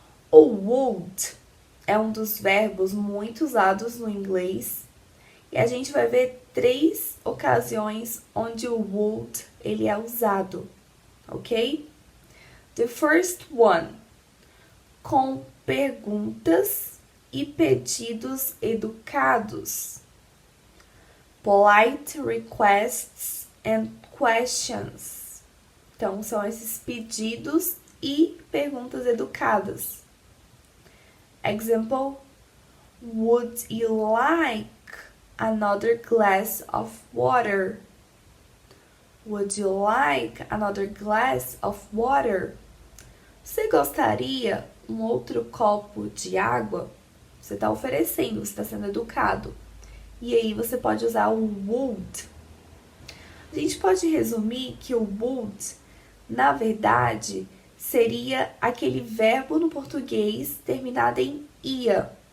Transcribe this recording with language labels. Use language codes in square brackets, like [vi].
[pt] O would é um dos verbos muito usados no inglês e a gente vai ver 3 ocasiões onde o would ele é usado, ok? [en] The first one, [pt] com perguntas e pedidos educados. [en] Polite requests and questions. [pt] Então, são esses pedidos e perguntas educadas. [en] Example, would you like another glass of water? Would you like another glass of water? [pt] Você gostaria um outro copo de água? Você está oferecendo, você está sendo educado. E aí você pode usar o would. A gente pode resumir que o would, na verdade, seria aquele verbo no português terminado em ia.